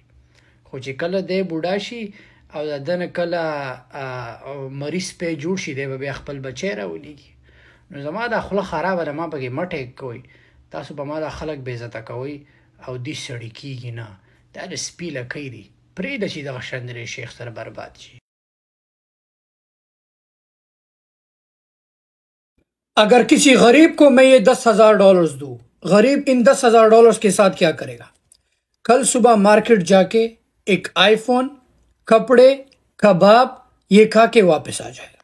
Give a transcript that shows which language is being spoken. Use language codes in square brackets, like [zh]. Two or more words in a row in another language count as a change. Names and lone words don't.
[ps] خو چې کله دی بوډا شي او د ده نه کله مریض پې جوړ شي, دی به بیا خپل بچی راولېږي. نو زما دا خوله خرابه ده, ما پکې مټې کوئ. تاسو به ما دا خلک بې عزته کوئ او دې سړي کېږي نه. دا د سپي لکۍ دي, پرېږده چې دغه شندرې شیخ سره برباد شي. [ur] اگر کسی غریب کو میں یہ $10,000 دوں, غریب ان $10,000 کے ساتھ کیا کرے گا؟ کل صبح مارکیٹ جا کے ایک آئی فون, کپڑے, کباب یہ کھا کے واپس آ جائے گا.